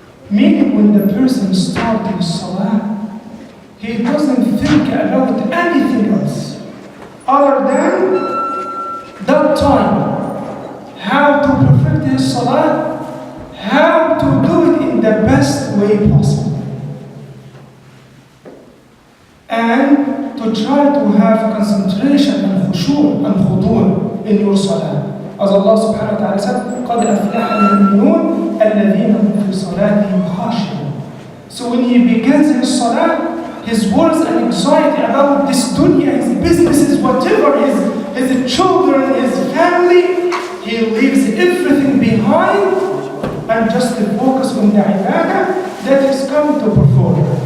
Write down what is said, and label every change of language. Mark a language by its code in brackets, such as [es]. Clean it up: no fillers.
[en] Meaning when the person starts his salah, he doesn't think about anything else other than that time, how to perfect his salah, how to do it in the best way possible, and to try to have concentration and khushu' and khudu' in your salah. As Allah subhanahu wa ta'ala said, [ar] قَدْ أَفْلَحَ الْمُؤْمِنُونَ الَّذِينَ هُمْ فِي صَلَاتِهِمْ خَاشِعُونَ. [en] So when he begins his salah, his worries and anxiety about this dunya, his businesses, whatever, his children, his family, he leaves everything behind and just to focus on the ibadah that is coming to perform.